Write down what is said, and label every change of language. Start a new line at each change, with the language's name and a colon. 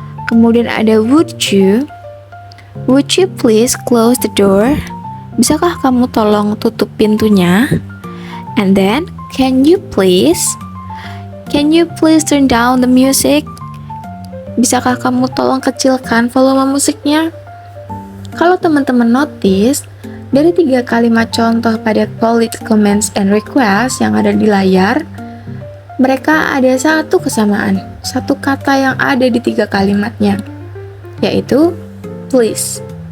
Indonesian: Kemudian ada
English: would you please close the door?
Indonesian: Bisakah kamu tolong tutup pintunya?
English: And then can you please turn down the music?
Indonesian: Bisakah kamu tolong kecilkan volume musiknya? Kalau teman-teman notice, dari 3 kalimat contoh pada
English: polite comments and request
Indonesian: yang ada di layar, mereka ada satu kesamaan, satu kata yang ada di 3 kalimatnya, yaitu please.